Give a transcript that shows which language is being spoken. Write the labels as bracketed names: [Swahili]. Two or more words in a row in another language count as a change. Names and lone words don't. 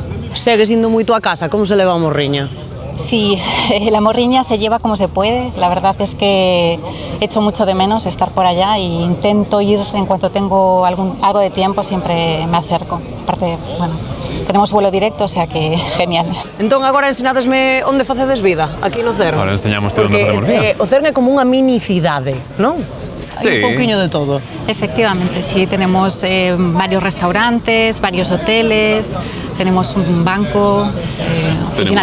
[Galician] Segues indo moito a casa, como se leva a morriña? [Spanish] Sí, la Morriña se lleva como se puede. La verdad es que echo mucho de menos estar por allá e intento ir en cuanto tengo algo de tiempo, siempre me acerco. Aparte, bueno, tenemos vuelo directo, o sea que genial. [Galician] Entón agora ensinadesme onde facedes vida, aquí no CERN. Ahora enseñamoste onde facemos vida. O CERN é como unha mini cidade, non? Sí. Hai un pouquiño de todo. [Spanish] Efectivamente, sí, tenemos varios restaurantes, varios hoteles, tenemos un banco, oficina